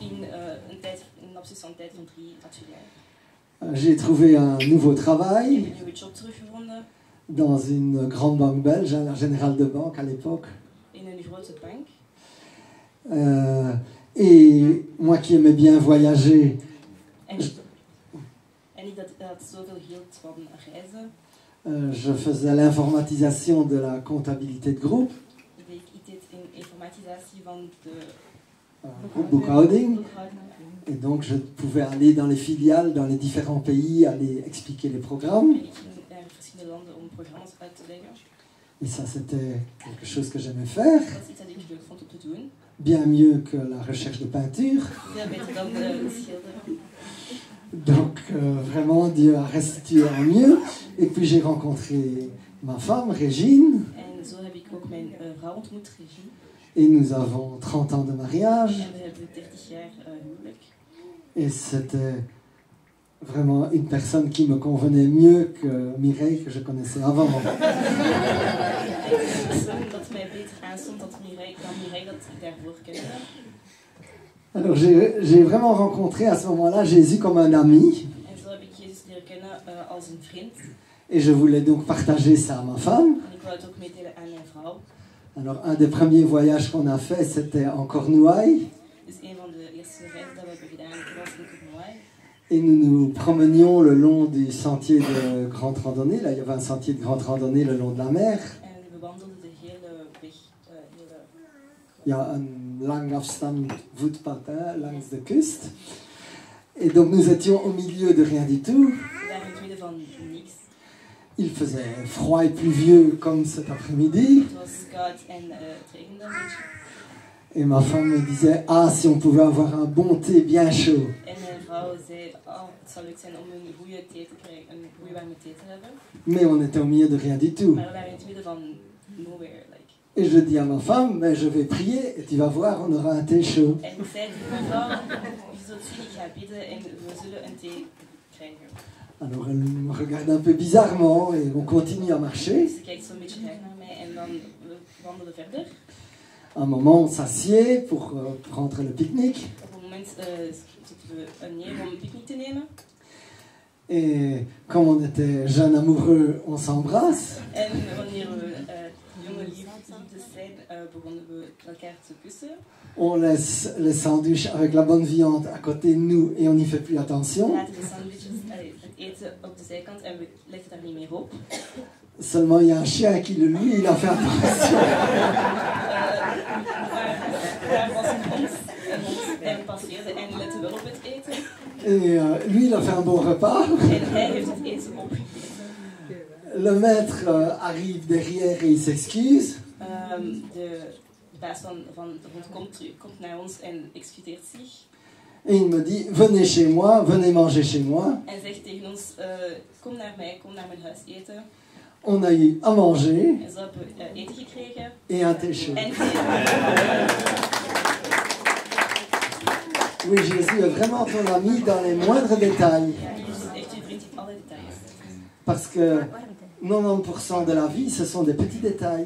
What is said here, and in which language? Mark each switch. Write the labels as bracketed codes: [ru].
[nl] In een lapsus van tijd van 3 à 4 jaar. [fr] J'ai trouvé un nouveau [nl] Ik [fr] travail [nl] heb een nieuwe job teruggevonden [fr] dans une grande banque belge, la Générale de Banque à l'époque. [nl] in een grote bank. [fr] Et moi qui aimais bien voyager, [nl] En ik dat zoveel hield van reizen. [fr] je faisais l'informatisation de la comptabilité de groupe, [nl] Ik deed een informatisatie van de boekhouding. boekhouding. [fr] Et donc je pouvais aller dans les filiales, dans les différents pays, aller expliquer les programmes. [nl] En ik ging naar verschillende landen om programma's uit te leggen. [fr] Et ça, c'était quelque chose que j'aimais faire, [nl] Dat is iets dat ik leuk vond om te doen. [fr] bien mieux que la recherche de peinture. [nl] Veel beter dan schilderen. [fr] Donc vraiment, Dieu a restitué en mieux. Et puis j'ai rencontré ma femme, Régine, [nl] En zo heb ik ook mijn vrouw ontmoet, Regie. [fr] et nous avons 30 ans de mariage. [nl] En we hebben 30 jaar huwelijk. [fr] Et c'était vraiment une personne qui me convenait mieux que Mireille, que je connaissais avant. [nl] En een persoon dat mij beter aanstond dan Mireille dat ik daarvoor kende. [fr] Alors j'ai vraiment rencontré à ce moment-là Jésus comme un ami. [nl] En zo heb ik Jezus leren kennen als een vriend. [fr] Et je voulais donc partager ça à ma femme. [nl] En ik wou het ook meedelen aan mijn vrouw. [fr] Alors un des premiers voyages qu'on a fait, c'était en Cornouailles. [nl] Dus een van de eerste reizen dat we hebben gedaan was in Cornouailles. [fr] Et nous nous promenions le long du sentier de grande randonnée. Là, il y avait un sentier de grande randonnée le long de la mer. [nl] En we wandelden de hele weg, [fr] Il y a un [nl] lang afstand voetpad langs de kust. [fr] Et donc nous étions au milieu de rien du tout. [nl] we waren in het midden van niks. [fr] Il faisait froid et pluvieux comme cet après-midi. [nl] Het was koud en het regende een beetje. [fr] Et ma femme me disait, ah, si on pouvait avoir un bon thé bien chaud. [nl] En mijn vrouw zei, oh, het zou leuk zijn om een goede thee te krijgen, een goede warme thee te hebben. [fr] Mais on était au milieu de rien du tout. [nl] Maar we waren in het midden van nowhere. [fr] Et je dis à ma femme, mais je vais prier et tu vas voir, on aura un thé chaud. [nl] En ik zei tegen mijn vrouw, je zult zien, ik ga bidden en we zullen een thee krijgen. [fr] Alors elle me regarde un peu bizarrement et on continue à marcher. [nl] Dus ze kijkt zo'n beetje raar naar mij en dan we wandelen verder. [fr] À un moment, on s'assied pour prendre le pique-nique. [nl] Op een moment zitten we neer om een picknick te nemen. [fr] Et comme on était jeunes amoureux, on s'embrasse. [nl] En wanneer we jonge liefdes zijn, begonnen we elkaar te kussen. [fr] On laisse les sandwichs avec la bonne viande à côté de nous et on n'y fait plus [nl] We [fr] attention. [nl] laten de sandwiches, het eten op de zijkant en we leggen daar niet meer op. [fr] Seulement, il y a un chien qui, lui, il a fait attention. [nl] Daar was een hond en passeerde en lette wel op het eten. [fr] Et lui, il a fait un bon repas. [nl] En hij heeft het eten opgegeten. [fr] Le maître arrive derrière et il s'excuse. [nl] De baas van de hond komt naar ons en excuseert zich. [fr] Et il me dit, venez chez moi, venez manger chez moi. [nl] En zegt tegen ons, kom naar mij, kom naar mijn huis eten. [fr] On a eu à manger [nl] En zo hebben we eten gekregen. [fr] et un thé chaud. [nl] En [fr] Oui, Jésus est vraiment ton ami dans les moindres détails. [nl] ja, Jezus is echt uw vriend in alle details. [fr] Parce que 90% de la vie, ce sont des petits détails.